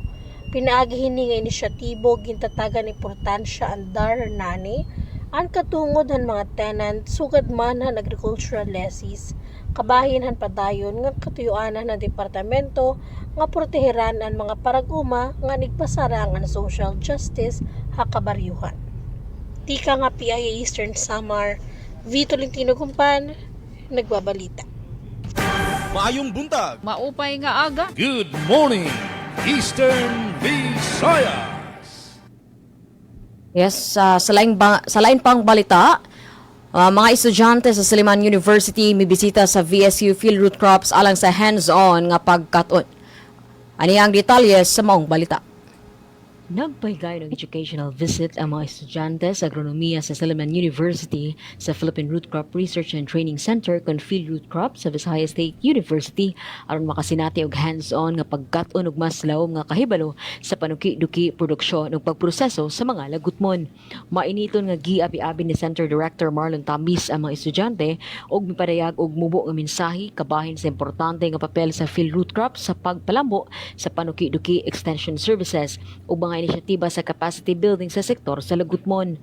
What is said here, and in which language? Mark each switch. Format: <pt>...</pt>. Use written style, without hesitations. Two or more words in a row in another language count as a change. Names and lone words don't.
<war>Pinaagi hini nga inisyatibo gintatagan importansya ang DAR Ernani, ang katungod han mga tenant sugad man han</war> <en>agricultural lessees,</en> <war>kabahin han padayon nga katuyuanan ng departamento nga proteheran ang mga paraguma nga nigpasarangan</war> <en>social justice</en> <war>hakabaryuhan. Tika nga PIA Eastern Samar, Vito Lintino Kumpan, nagbabalita.</war> <ceb>Maayong buntag.</ceb> <war>Maupay nga aga.</war> <en>Good morning, Eastern Visayas. Yes,</en> <ceb>sa lain pang balita, mga estudyante sa Silliman University mibisita sa VSU Field Root Crops alang sa hands-on nga pagkaton. Ani ang detalye sa maong balita. Nagpahigayon ng</ceb> <en>educational visit</en> <ceb>ang mga estudyante sa agronomiya sa Silliman University sa Philippine Root Crop Research and Training Center kon Field Root Crop sa Visayas State University aron makasinati og hands-on nga pagkat-on og mas lawom nga kahibalo sa panuki-duki produksyon ug pagproseso sa mga lagutmon. Mainiton nga giabi-abi ni Center Director Marlon Tamis ang mga estudyante og mipadayag og mubo nga mensahe kabahin sa importante nga papel sa field root crop sa pagpalambo sa panuki-duki</ceb> <en>extension services</en> <ceb>ug mga inisyatiba sa</ceb> <en>capacity building</en> <ceb>sa sektor sa lagutmon.</ceb>